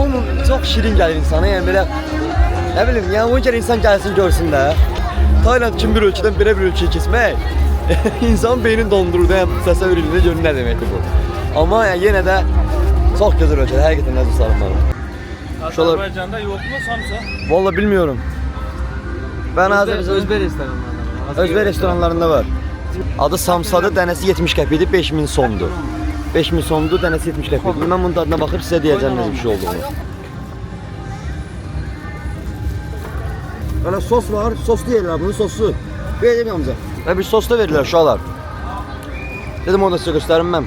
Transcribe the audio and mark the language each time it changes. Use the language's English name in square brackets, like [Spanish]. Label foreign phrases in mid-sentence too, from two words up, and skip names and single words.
[Azerbaijani] Hamı çox şirin gəlir insana, yəni belə, nə bilim, yəni onun görə insan gəlsin görsün də. Tayland kimi bir ölkədən belə bir ölkəyə keçmək, insanın beynini dondurur da, yəni təsəvvür edin, görün nə deməkdir bu. Amma yəni yenə də çox gözəl ölkədir, həqiqətən əziz dostlarım mənim. [Turkish] Azərbaycanda yok mu samsa? Vallahi bilmiyorum. Ben Özbek restoranlarında. Özbek restoranlarında var. [Azerbaijani] Adı Samsadır, dənəsi 70 qəpikdir, 5000 sondur. 5000 sondur, dənəsi 70 qəpikdir. Mən bunun tadına baxıb sizə deyəcəm necə bir şey olduğunu. Hələ sos var, soslu yerlər bunun sosu. Verdim Hamza. Və bir sos da verirlər uşaqlar. Dedim onu da sizə göstərim mən.